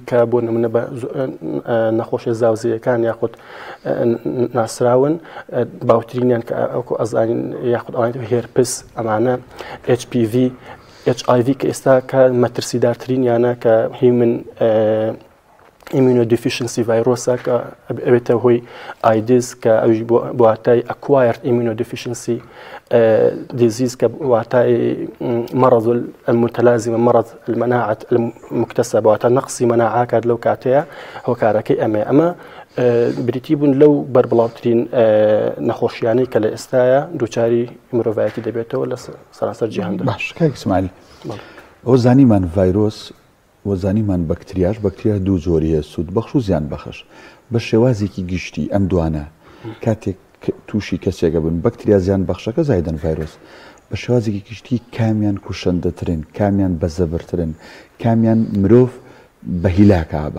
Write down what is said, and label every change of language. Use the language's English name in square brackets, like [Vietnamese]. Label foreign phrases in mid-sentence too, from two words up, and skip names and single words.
[Central Kurdish] کە بۆ نمونە بە نەخۆشیە زاوزیەکان یاخود ناسراون باوترینیان کە ئەوکو ئەزانین یاخود ئەوانێت هێرپس ئەمانە HPV HIV کە ئێستا کە مەترسیدارترینیانە کە هیمن immunodeficiency ڤایرۆسە کە ئەبێتە هۆی ئایدز کە ئەوش بواتای [English] acquired immunodeficiency disease [Central Kurdish] کە واتای [Arabic] مرض المتلازم مرض المناعة المكتسبة [Central Kurdish] واتە نقصی مناعەکات لەو کاتەیە هۆکارەکەی ئەمە بریتی بوون لەو بربڵاوترین نەخۆشیانەی کە لە ئێستاە دووچاری مرۆڤایەتی دەبێتەوە لە سەراسەر جیهاندا. باش کاک ئیسماعیل ئەو زانیمان ڤایرۆس وەزانیمان بەکتریا دوو جۆریە سوود بەخش و زیان بەخش بە شێوازێکی گشتی ئەم دوانە کاتێک تووشی کەسێکە بن بەکتریا زیان بەخشەکە زایدەن ڤایرۆس بە شێوازێکی گشتی کامیان کوشەندەترن کامیان بەزەبرترن کامیان مرۆڤ بە هیلاکابە